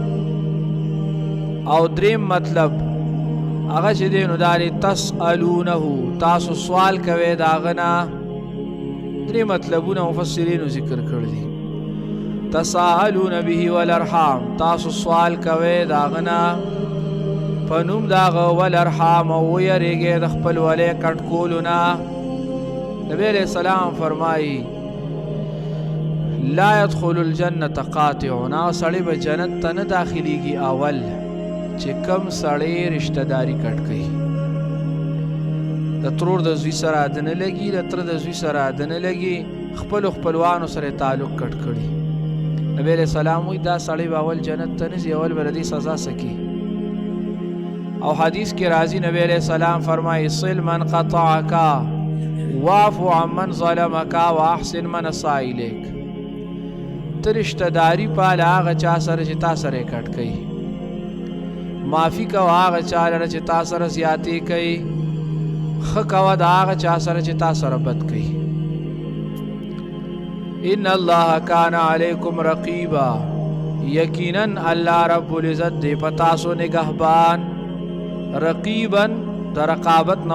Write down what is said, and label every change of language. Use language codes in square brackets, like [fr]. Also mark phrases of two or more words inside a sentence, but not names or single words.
[ps] او دریم مطلب هغه چې دی نو دا دی تسألونه تاسو سوال کوئ د هغه نه درې مطلبونه مفسرینو ذکر کړي دي [ar] تساءلون به والارحام [ps] تاسو سوال کوئ د هغه نه په نوم د هغه والارحام او ویریږئ د خپل ولې کټ کولو نه نبی [ar] علیہ السلام [ps] فرمایي [ar] لا يدخل الجنة قاطعون [ps] سړی به جنت ته نه داخليږي اول چې کم سړی رشتہ داری کټ کوي د ترور د زوی سره د نه لګي د تر د زوی سره د نه لګي خپلوانو سره تعلق کټ کړي نبی [ar] علیہ السلام [ps] وی دا سړی به اول جنت ته نه ځي اول به د دې سزا سکي او حدیث کې راځي نبی [ar] علیہ السلام [ps] فرمایي [ar] صل من قطعك واعف عمن ظلمك واحسن من اساء اليك [ps] ته رشتہ داری پاله هغه چا سره چې تا سره کټ کوي معافي کوه هغه چا لره چې تا سره زیاتې کوي ښه کوه د هغه چا سره چې تا سره بد کوي [ar] ان الله کان علیکم رقیبا [ps] یقینا الله [ar] رب العزت [ps] دې په تاسو نگهبان رقیبا د رقابت نه